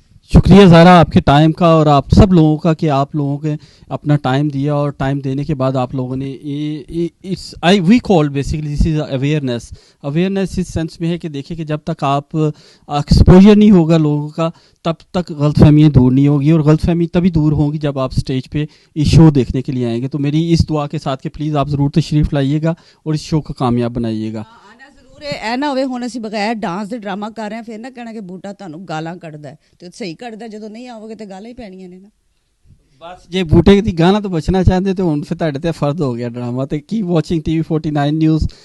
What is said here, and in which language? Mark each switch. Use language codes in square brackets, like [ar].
[ur] شکریہ زارا آپ کے ٹائم کا, اور آپ سب لوگوں کا کہ آپ لوگوں کے اپنا ٹائم دیا, اور ٹائم دینے کے بعد آپ لوگوں نے وی کال basically this is awareness اس sense میں ہے کہ دیکھیں کہ جب تک آپ ایکسپوجر نہیں ہوگا لوگوں کا تب تک غلط فہمیاں دور نہیں ہوگی, اور غلط فہمی تبھی دور ہوں گی جب آپ اسٹیج پہ اس شو دیکھنے کے لیے آئیں گے. تو میری اس دعا کے ساتھ کہ پلیز آپ ضرور تشریف لائیے گا اور اس شو کو کامیاب بنائیے گا. [pa] اے نہ ہوئے ہن اسی بغیر ڈانس دے ڈرامہ کر رہے ہیں پھر نہ کہنا کہ بوٹا تانوں گالاں کڈدا ہے, تے صحیح کڈدا جدوں نہیں آؤ گے تے گالاں ہی پینیاں نے نا. بس جے بوٹے دی گانا تو بچنا چاہتے تو ہن پھر تہاڈے تے فرض ہو گیا ڈرامہ. تے کی واچنگ TV49 نیوز.